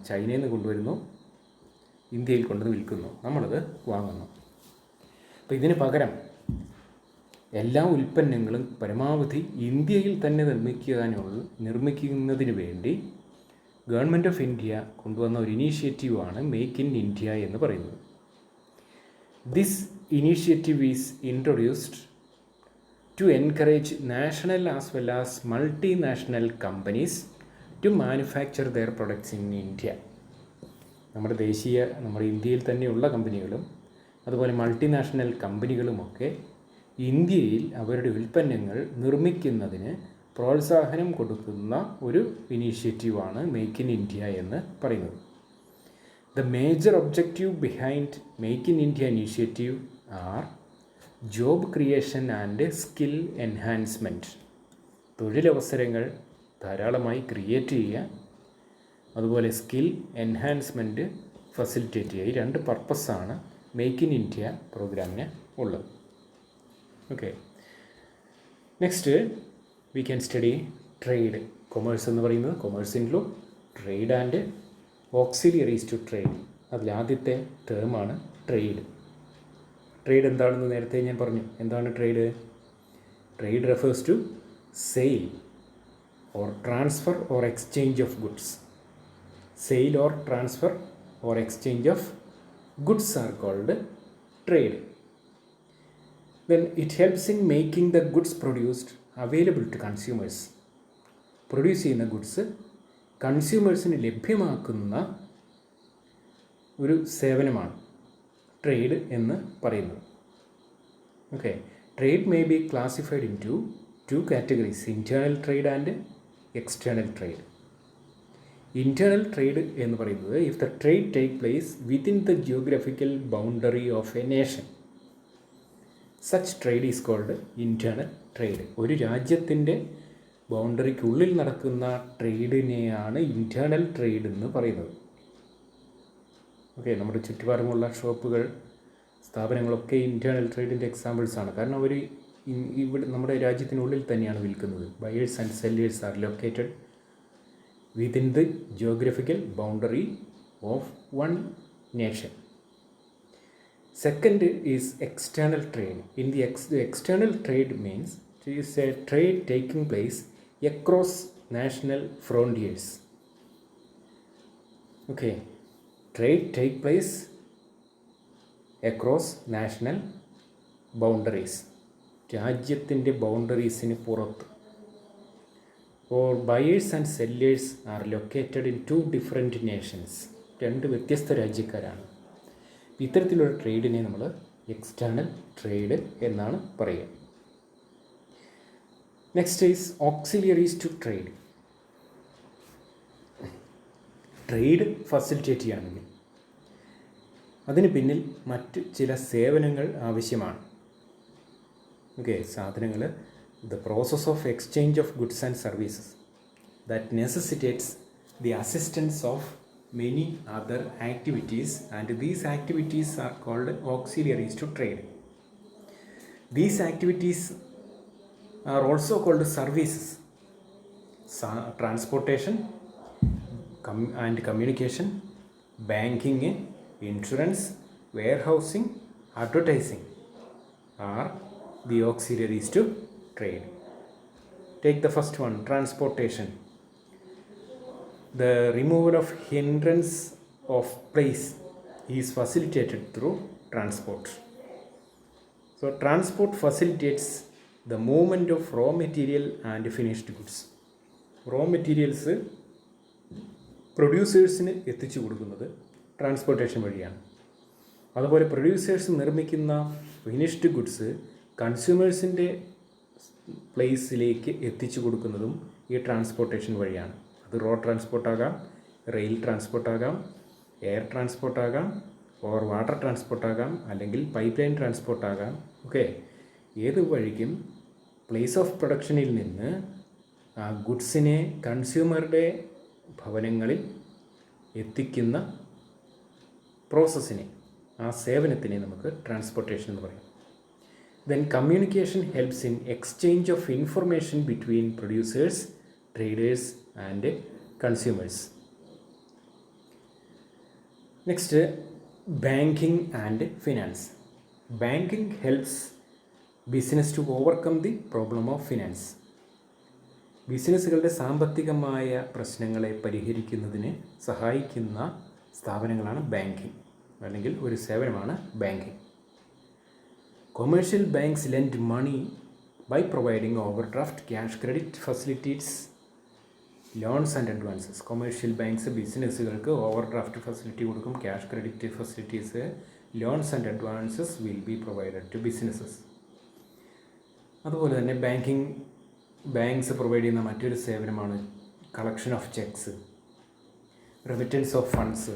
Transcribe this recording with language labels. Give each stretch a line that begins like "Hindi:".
Malayalam: ചൈനയിൽ നിന്ന് കൊണ്ടുവരുന്നു, ഇന്ത്യയിൽ കൊണ്ടുവന്ന് വിൽക്കുന്നു, നമ്മളത് വാങ്ങുന്നു. അപ്പോൾ ഇതിന് പകരം എല്ലാ ഉൽപ്പന്നങ്ങളും പരമാവധി ഇന്ത്യയിൽ തന്നെ നിർമ്മിക്കുന്നതിന് വേണ്ടി ഗവൺമെൻറ് ഓഫ് ഇന്ത്യ കൊണ്ടുവന്ന ഒരു ഇനീഷ്യേറ്റീവാണ് മേക്ക് ഇൻ ഇന്ത്യ എന്ന് പറയുന്നത്.
English: This initiative is introduced to encourage national as well as multinational companies to manufacture their products in India.
Malayalam: നമ്മുടെ ഇന്ത്യയിൽ തന്നെയുള്ള കമ്പനികളും അതുപോലെ മൾട്ടിനാഷണൽ കമ്പനികളുമൊക്കെ ഇന്ത്യയിൽ അവരുടെ ഉൽപ്പന്നങ്ങൾ നിർമ്മിക്കുന്നതിന് പ്രോത്സാഹനം കൊടുക്കുന്ന ഒരു ഇനീഷ്യേറ്റീവാണ് മേക്ക് ഇൻ ഇന്ത്യ എന്ന് പറയുന്നത്.
English: The major objective behind Make in India initiative are job creation and skill enhancement.
Malayalam: തൊഴിലവസരങ്ങൾ ധാരാളമായി ക്രിയേറ്റ് ചെയ്യുക, അതുപോലെ സ്കിൽ എൻഹാൻസ്മെൻറ്റ് ഫെസിലിറ്റേറ്റ് ചെയ്യുക. ഈ 2 പർപ്പസാണ് മേക്ക് ഇൻ ഇന്ത്യ പ്രോഗ്രാമിന് ഉള്ളത്.
English: Okay, next we can study trade. Commerce
Malayalam: എന്ന് പറയുന്നത്
English: Commerce include trade and auxiliaries to trade.
Malayalam: അതിലാദ്യത്തെ ടേമാണ് trade. Trade എന്താണെന്ന് നേരത്തെ ഞാൻ പറഞ്ഞു. എന്താണ് trade?
English: Trade refers to sale or transfer or exchange of goods. Sale or transfer or exchange of goods are called trade. Then it helps in making the goods produced available to consumers.
Malayalam: Produce ചെയ്യുന്ന goods കൺസ്യൂമേഴ്സിന് ലഭ്യമാക്കുന്ന ഒരു സേവനമാണ് trade എന്ന് പറയുന്നത്.
English: Okay, trade may be classified in two categories: internal trade and external trade. Internal trade
Malayalam: എന്ന് പറയുന്നത്
English: If the trade take place within the geographical boundary of a nation, such trade is called internal trade.
Malayalam: ഒരു രാജ്യത്തിൻ്റെ ബൗണ്ടറിക്കുള്ളിൽ നടക്കുന്ന ട്രേഡിനെയാണ് internal trade എന്ന് പറയുന്നത്. Okay, നമ്മുടെ ചുറ്റുപാടുമുള്ള ഷോപ്പുകൾ, സ്ഥാപനങ്ങളൊക്കെ ഇൻറ്റേർണൽ ട്രേഡിൻ്റെ എക്സാമ്പിൾസാണ്. കാരണം അവർ ഇവിടെ നമ്മുടെ രാജ്യത്തിനുള്ളിൽ തന്നെയാണ് വിൽക്കുന്നത്.
English: Buyers and sellers are located within the geographical boundary of one nation. Second is external trade. In the external trade means it is a trade taking place across national frontiers. Okay, trade take place across national boundaries.
Malayalam: രാജ്യത്തിൻ്റെ ബൗണ്ടറീസിന് പുറത്ത്.
English: or buyers and sellers are located in 2 different nations.
Malayalam: 2 വ്യത്യസ്ത രാജ്യക്കാരാണ്. ഇത്തരത്തിലുള്ള ട്രേഡിനെ നമ്മൾ external trade എന്നാണ് പറയുക.
English: Next is auxiliaries to trade.
Malayalam: Trade facilitate ചെയ്യുകയാണെങ്കിൽ അതിന് പിന്നിൽ മറ്റ് ചില സേവനങ്ങൾ ആവശ്യമാണ്.
English: okay,
Malayalam: സാധനങ്ങൾ,
English: the process of exchange of goods and services that necessitates the assistance of many other activities, and these activities are called auxiliaries to trade. These activities are also called services: transportation and communication, banking, insurance, warehousing, advertising are the auxiliaries to trade. Take the first one, transportation. The removal of hindrance of place is facilitated through transport. So transport facilitates the movement of raw material and finished goods.
Malayalam: Raw materials പ്രൊഡ്യൂസേഴ്സിന് എത്തിച്ചു കൊടുക്കുന്നത് transportation വഴിയാണ്. അതുപോലെ producers നിർമ്മിക്കുന്ന finished goods കൺസ്യൂമേഴ്സിൻ്റെ പ്ലേസിലേക്ക് എത്തിച്ചു കൊടുക്കുന്നതും ഈ transportation വഴിയാണ്. അത് road ട്രാൻസ്പോർട്ടാകാം, rail ട്രാൻസ്പോർട്ടാകാം, air ട്രാൻസ്പോർട്ടാകാം, or water ട്രാൻസ്പോർട്ടാകാം, അല്ലെങ്കിൽ പൈപ്പ് ലൈൻ ട്രാൻസ്പോർട്ടാകാം. ഓക്കെ, ഏത് വഴിക്കും പ്ലേസ് ഓഫ് പ്രൊഡക്ഷനിൽ നിന്ന് ആ ഗുഡ്സിനെ കൺസ്യൂമറുടെ ഭവനങ്ങളിൽ എത്തിക്കുന്ന പ്രോസസ്സിനെ, ആ സേവനത്തിനെ നമുക്ക് ട്രാൻസ്പോർട്ടേഷൻ എന്ന് പറയാം.
English: Then communication helps in exchange of information between producers, traders and consumers. Next, banking and finance. Banking helps business to overcome the problem of finance.
Malayalam: ബിസിനസ്സുകളുടെ സാമ്പത്തികമായ പ്രശ്നങ്ങളെ പരിഹരിക്കുന്നതിന് സഹായിക്കുന്ന സ്ഥാപനങ്ങളാണ് ബാങ്കിങ്, അല്ലെങ്കിൽ ഒരു സേവനമാണ് banking.
English: Commercial banks lend money by providing overdraft, cash credit facilities, loans and advances. Commercial banks
Malayalam: ബിസിനസ്സുകൾക്ക് overdraft facility കൊടുക്കും,
English: Cash credit facilities, loans and advances will be provided to businesses.
Malayalam: അതുപോലെ തന്നെ ബാങ്ക്സ് പ്രൊവൈഡ് ചെയ്യുന്ന മറ്റൊരു സേവനമാണ്
English: Collection of cheques, remittance of funds.